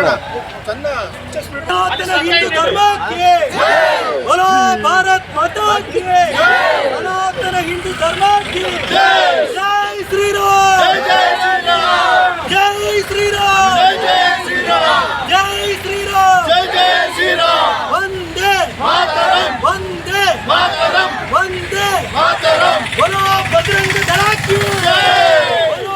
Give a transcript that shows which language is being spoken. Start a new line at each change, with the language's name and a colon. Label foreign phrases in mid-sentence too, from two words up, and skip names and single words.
Kannada: ಸನಾತನ ಹಿಂದೂ ಧರ್ಮಕ್ಕೆ
Hindi: बोलो भारत माता की
Kannada: ಸನಾತನ ಹಿಂದೂ ಧರ್ಮಕ್ಕೆ
Hindi: जय श्री राम जय श्री राम जय श्री राम जय श्री राम जय श्री राम जय श्री राम वंदे मातरम वंदे मातरम वंदे मातरम बोलो बजरंग दल की जय बोलो